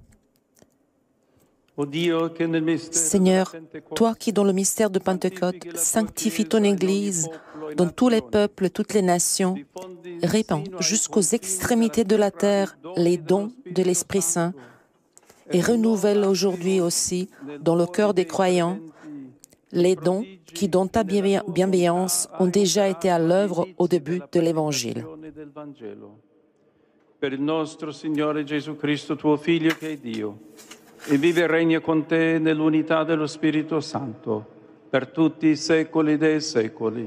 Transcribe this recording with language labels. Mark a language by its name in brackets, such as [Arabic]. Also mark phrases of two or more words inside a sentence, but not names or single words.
[French] Seigneur, toi qui dans le mystère de Pentecôte sanctifies ton Église dans tous les peuples, toutes les nations, répands jusqu'aux extrémités de la terre les dons de l'Esprit Saint et renouvelle aujourd'hui aussi dans le cœur des croyants les dons qui, dans ta bienveillance, ont déjà été à l'œuvre au début de l'Évangile. [Italian] Per il nostro Signore Gesù Cristo, tuo Figlio che è Dio, e vive e regna con te nell'unità dello Spirito Santo, per tutti i secoli dei secoli.